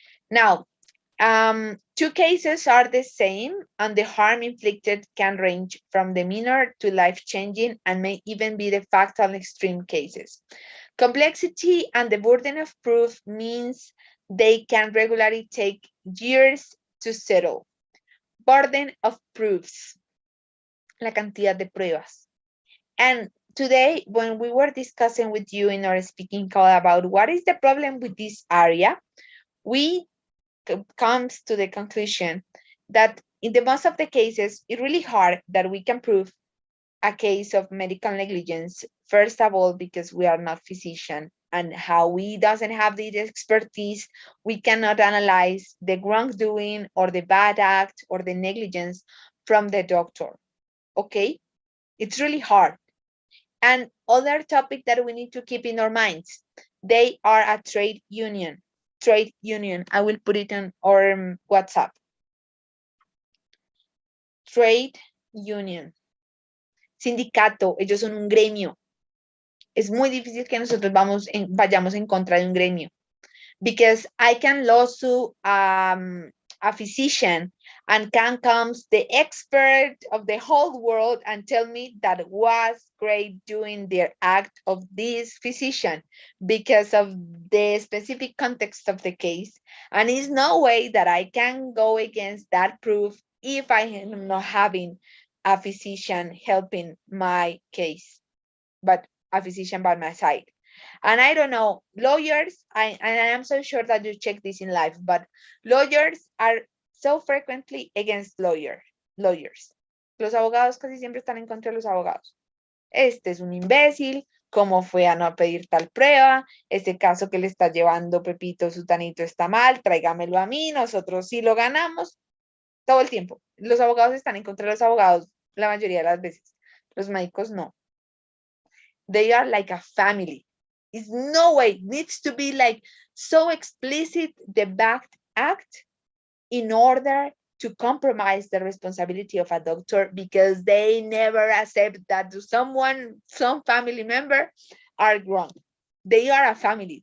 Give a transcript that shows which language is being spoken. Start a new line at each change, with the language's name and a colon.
English: Now, two cases are the same, and the harm inflicted can range from the minor to life-changing and may even be the fatal extreme cases. Complexity and the burden of proof means they can regularly take years to settle. Burden of proofs,
Spanish: la cantidad de pruebas.
English: And today, when we were discussing with you in our speaking call about what is the problem with this area, we comes to the conclusion that in the most of the cases, it's really hard that we can prove a case of medical negligence. First of all, because we are not physician and how we doesn't have the expertise, we cannot analyze the wrongdoing or the bad act or the negligence from the doctor. Okay, it's really hard. And other topic that we need to keep in our minds, they are a trade union. Trade union, I will put it on our WhatsApp. Trade union.
Spanish: Sindicato, ellos son un gremio. Es muy difícil que nosotros vayamos en contra de un gremio.
English: Because I can lawsuit a physician and can comes the expert of the whole world and tell me that it was great doing the act of this physician because of the specific context of the case. And there's no way that I can go against that proof if I am not having a physician helping my case, but a physician by my side. And I don't know, lawyers, and I am so sure that you check this in life, but lawyers are so frequently against lawyers.
Spanish: Los abogados casi siempre están en contra de los abogados. Este es un imbécil, ¿cómo fue a no pedir tal prueba? Este caso que le está llevando Pepito Sutanito está mal, tráigamelo a mí, nosotros sí lo ganamos. Todo el tiempo. Los abogados están en contra de los abogados la mayoría de las veces. Los médicos no.
English: They are like a family. It's no way, needs to be like so explicit the bad act in order to compromise the responsibility of a doctor because they never accept that some family member are wrong. They are a family.